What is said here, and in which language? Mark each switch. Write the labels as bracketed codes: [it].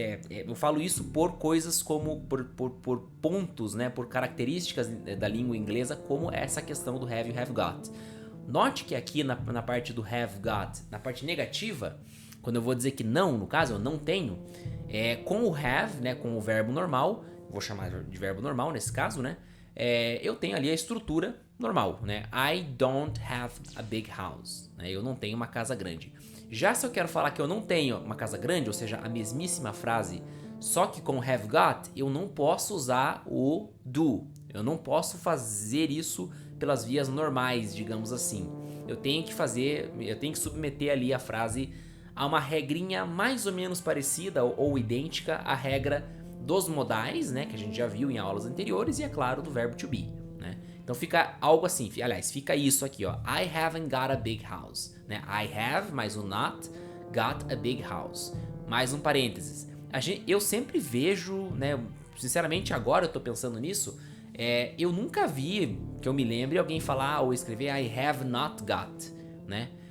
[pt] Eu falo isso por coisas como por pontos, né, por características da língua inglesa, como essa questão do have e have got. Note que aqui na parte do have got, na parte negativa, quando eu vou dizer que não, no caso, eu não tenho, com o have, né, com o verbo normal, vou chamar de verbo normal nesse caso, né? Eu tenho ali a estrutura normal, né? [en] I don't have a big house, né? [pt] Eu não tenho uma casa grande. Já se eu quero falar que eu não tenho uma casa grande, ou seja, a mesmíssima frase, só que com have got, eu não posso usar o do. Eu não posso fazer isso pelas vias normais, digamos assim. Eu tenho que submeter ali a frase a uma regrinha mais ou menos parecida ou idêntica à regra dos modais, né, que a gente já viu em aulas anteriores, e é claro, do verbo to be, né? Então fica algo assim, aliás, fica isso aqui, ó. [en] I haven't got a big house, né? I have, [pt] mais o [en] not, got a big house. [pt] Mais um parênteses. Eu sempre vejo, né, sinceramente agora eu tô pensando nisso, eu nunca vi, que eu me lembre, alguém falar ou escrever [en] I have not got, [pt] né?